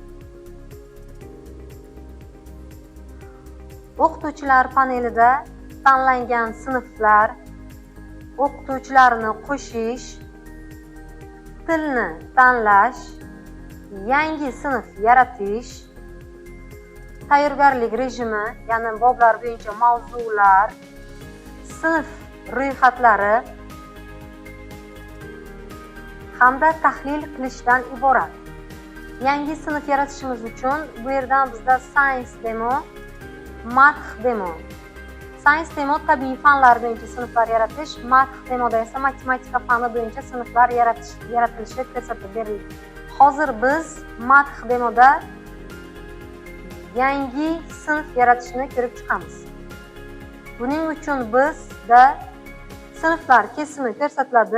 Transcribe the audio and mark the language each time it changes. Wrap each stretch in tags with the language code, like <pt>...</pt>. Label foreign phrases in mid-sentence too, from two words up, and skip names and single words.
<uz>O'qituvchilar panelida tanlangan sinflar, o'qituvchilarni qo'shish, tilni tanlash, yangi sinf yaratish, tayyorgarlik rejimi, ya'ni boblar bo'yicha mavzular, sinf ro'yxatlari hamda tahlil qilishdan iborat. Yangi sinf yaratishimiz uchun bu yerdan bizda Science demo, Math demo. Science demo tabiiy fanlar bo'yicha sinflar yaratish, Math demoda esa matematika fani bo'yicha sinflar yaratilishi ko'rsatib berildi. Hozir biz Math demoda yangi sinf yaratishni ko'rib chiqamiz. Buning uchun bizda sinflar kesimi ko'rsatiladi.</uz>